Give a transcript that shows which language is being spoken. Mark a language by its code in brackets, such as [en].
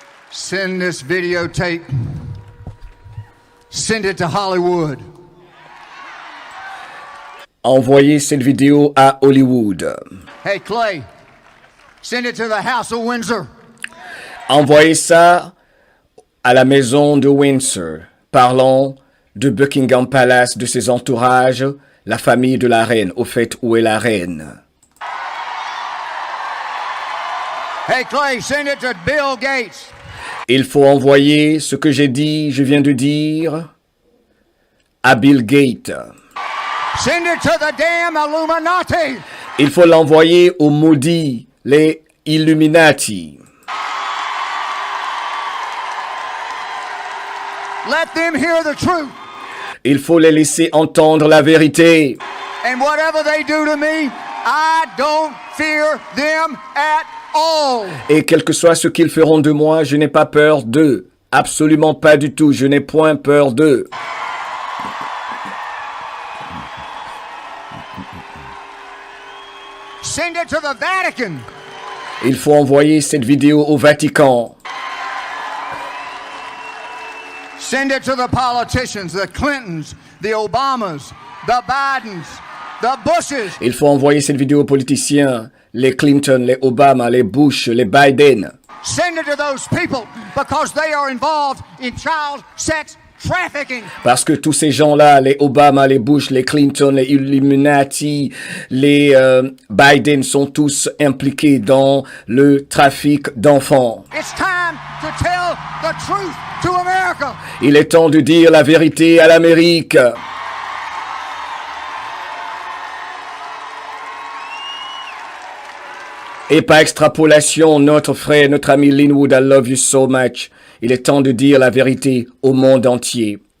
[en] Send this videotape. Send it to Hollywood. [fr] Envoyez cette vidéo à Hollywood. [en] Hey Clay, send it to the House of Windsor. [fr] Envoyez ça à la maison de Windsor. Parlons de Buckingham Palace, de ses entourages, la famille de la reine. Au fait, où est la reine? [en] Hey Clay, send it to Bill Gates. [fr] Il faut envoyer ce que je viens de dire, à Bill Gates. [en] Send it to the damn Illuminati. [fr] Il faut l'envoyer aux maudits, les Illuminati. [en] Let them hear the truth. [fr] Il faut les laisser entendre la vérité. [en] And whatever they do to me, I don't fear them at all. [fr] Et quel que soit ce qu'ils feront de moi, je n'ai pas peur d'eux. Absolument pas du tout. Je n'ai point peur d'eux. [en] Send it to the Vatican. [fr] Il faut envoyer cette vidéo au Vatican. [en] Send it to the politicians, the Clintons, the Obamas, the Bidens, the Bushes. [fr] Il faut envoyer cette vidéo aux politiciens, les Clinton, les Obama, les Bush, les Biden. [en] Send it to those people because they are involved in child sex trafficking. [fr] Parce que tous ces gens-là, les Obama, les Bush, les Clinton, les Illuminati, les Biden sont tous impliqués dans le trafic d'enfants. [en] It's time to tell the truth to America. [fr] Il est temps de dire la vérité à l'Amérique. Et par extrapolation, notre frère, notre ami Linwood, [en] I love you so much. [fr] Il est temps de dire la vérité au monde entier.